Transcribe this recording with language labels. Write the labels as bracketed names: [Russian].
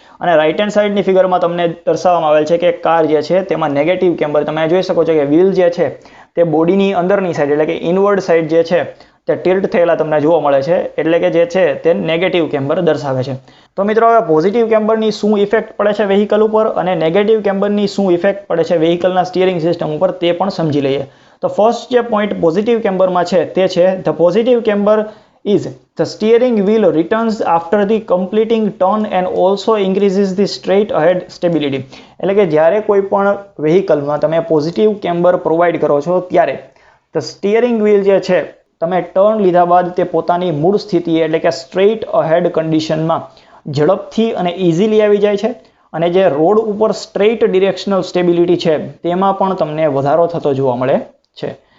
[Gujarati] અને right hand સાઈડની ફિગરમાં તમને દર્શાવવામાં આવેલ છે કે કાર જે છે તેમાં નેગેટિવ કેમ્બર તમે જોઈ શકો છો કે વ્હીલ જે છે તે બોડીની અંદરની સાઈડ એટલે કે ઇનવર્ડ સાઈડ જે છે તે ટિલ્ટ થયેલા તમને જોવા મળે છે એટલે કે જે છે તે નેગેટિવ કેમ્બર દર્શાવે છે. તો મિત્રો હવે પોઝિટિવ કેમ્બરની શું ઇફેક્ટ પડે છે વેહિકલ ઉપર અને નેગેટિવ કેમ્બરની શું ઇફેક્ટ પડે છે વેહિકલના સ્ટીયરિંગ સિસ્ટમ ઉપર તે પણ સમજી લઈએ. [English] તો ફર્સ્ટ જે point positive કેમ્બરમાં છે તે છે the positive camber is the steering wheel returns after the completing turn and also increases the straight ahead stability. [Gujarati] એટલે કે જ્યારે કોઈ પણ વેહિકલમાં તમે પોઝિટિવ કેમ્બર પ્રોવાઈડ કરો છો ત્યારે ધ સ્ટીયરિંગ વ્હીલ જે છે તમે ટર્ન લીધા બાદ તે પોતાની મૂળ સ્થિતિ એટલે કે સ્ટ્રેટ અહેડ કન્ડિશનમાં ઝડપથી અને ઇઝીલી આવી જાય છે અને જે રોડ ઉપર સ્ટ્રેટ ડિરેક્શનલ સ્ટેબિલિટી છે તેમાં પણ તમને વધારો થતો જોવા મળે છે.